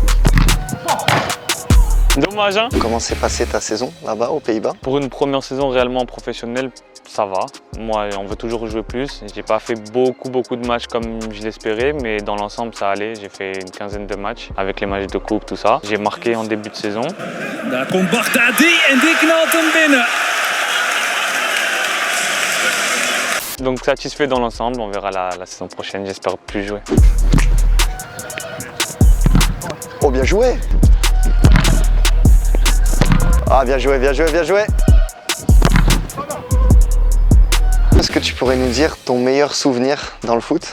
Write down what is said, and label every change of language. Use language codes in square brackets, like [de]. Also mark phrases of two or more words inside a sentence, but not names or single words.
[fr] Dommage hein. Comment s'est passée ta saison là-bas aux Pays-Bas? Pour une première saison réellement professionnelle, ça va. Moi, on veut toujours jouer plus. J'ai pas fait beaucoup de matchs comme je l'espérais, mais dans l'ensemble, ça allait. J'ai fait une quinzaine de matchs avec les matchs de coupe, tout ça. J'ai marqué en début de saison. [nl] Daar komt Baghdadi en die knalt hem binnen. [fr] Donc satisfait dans l'ensemble. On verra la saison prochaine. J'espère plus jouer. Oh bien joué. Ah bien joué, bien joué, bien joué. Est-ce que tu pourrais nous dire ton meilleur souvenir dans le foot?